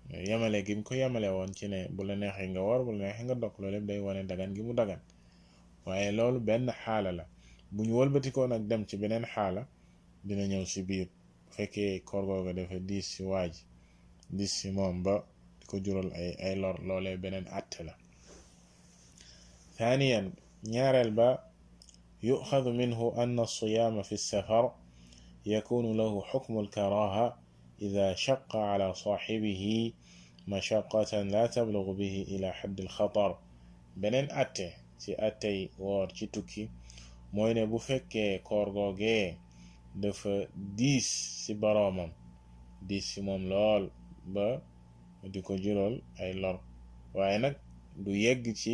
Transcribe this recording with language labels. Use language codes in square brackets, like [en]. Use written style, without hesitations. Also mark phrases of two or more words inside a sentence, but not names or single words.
[wo] yamale gi mu ko yamale woon ci ne bu la neexee nga woor bu la neexee nga dog loolu lépp day wane dagan gi mu dagan waaye loolu benn xaala la bu ñu wëlbatikoo nag dem ci beneen xaala dina ñëw ci biir bu fekkee koor googu dafa diis ci waaj diis ci moom ba di ko jural ay lor loolee beneen àtte la [ar] ثانيا [wo] ñaareel ba [ar] يؤخذ منه أن الصيام في السفر يكون له حكم الكراهة إذا شق على صاحبه مشقة لا تبلغ به إلى حد الخطر [wo] beneen àtte ci àttey woor ci tukki mooy ne bu fekkee koor googee dafa diis ci boroomam diis ci moom lool ba di ko jural ay lor waaye nag du yegg ci